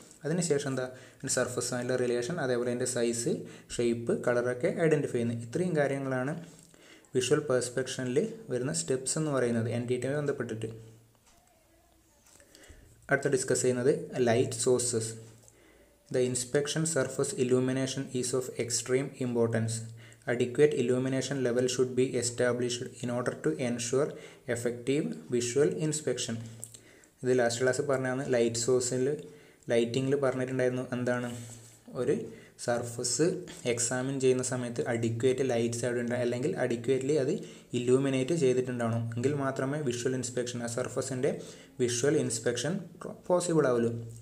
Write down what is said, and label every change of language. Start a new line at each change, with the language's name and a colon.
Malayalam: അതിനുശേഷം എന്താ, അതിൻ്റെ സർഫസ് ആയിട്ടുള്ള റിലേഷൻ, അതേപോലെ അതിൻ്റെ സൈസ്, ഷേപ്പ്, കളറൊക്കെ ഐഡൻറ്റിഫൈ ചെയ്യുന്നത്. ഇത്രയും കാര്യങ്ങളാണ് വിഷ്വൽ പെർസ്പെക്ഷനിൽ വരുന്ന സ്റ്റെപ്സ് എന്ന് പറയുന്നത് എൻറ്റിറ്റിയുമായി ബന്ധപ്പെട്ടിട്ട്. അടുത്ത ഡിസ്കസ് ചെയ്യുന്നത് light sources.
English: The inspection surface illumination is of extreme importance. Adequate illumination level should be established in order to ensure effective visual inspection.
Malayalam: ഇത് ലാസ്റ്റ് ക്ലാസ് പറഞ്ഞാണ് ലൈറ്റിങ്ങിൽ പറഞ്ഞിട്ടുണ്ടായിരുന്നു. എന്താണ്, ഒരു സർഫസ് എക്സാമിൻ ചെയ്യുന്ന സമയത്ത് അഡിക്വേറ്റ് ലൈറ്റ്സ് അവിടെ ഉണ്ട്, അല്ലെങ്കിൽ അഡിക്വേറ്റ്ലി അത് ഇല്ലൂമിനേറ്റ് ചെയ്തിട്ടുണ്ടാവണം. എങ്കിൽ മാത്രമേ വിഷ്വൽ ഇൻസ്പെക്ഷൻ, ആ സർഫസിൻ്റെ വിഷ്വൽ ഇൻസ്പെക്ഷൻ പോസിബിൾ ആവുള്ളൂ.